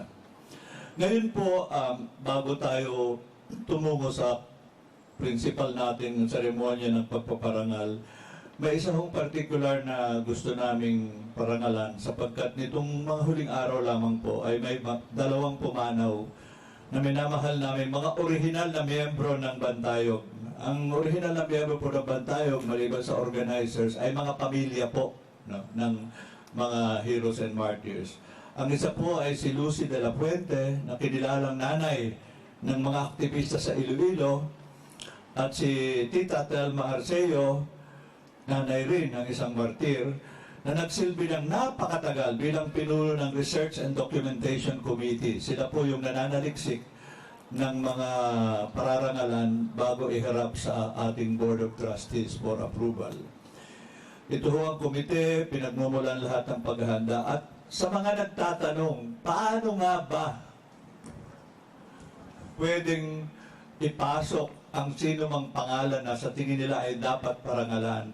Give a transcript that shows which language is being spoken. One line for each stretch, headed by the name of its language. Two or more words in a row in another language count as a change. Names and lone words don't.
Filipino: Ngayon po, bago tayo tumungo sa principal natin ng seremonya ng pagpaparangal, may isa hong particular na gusto naming parangalan sapagkat nitong mga huling araw lamang po ay may dalawang pumanaw na minamahal namin, mga orihinal na miyembro ng Bantayog. Ang orihinal na miyembro po ng Bantayog, maliban sa organizers, ay mga pamilya po ng mga
English: heroes and martyrs.
Filipino: Ang isa po ay si Lucy de la Puente, na kinilalang nanay ng mga aktivista sa Iloilo, at si Tita Telma Arceo, nanay rin ng isang martir, na nagsilbi ng napakatagal bilang pinuno ng Research and Documentation Committee. Sila po yung nananaliksik ng mga pararangalan bago iharap sa ating Board of Trustees
English: for approval.
Filipino: Ito ho ang komite, pinagmumulan lahat ng paghahanda. At sa mga nagtatanong, paano nga ba pwedeng ipasok ang sino mang pangalan na sa tingin nila ay dapat parangalan?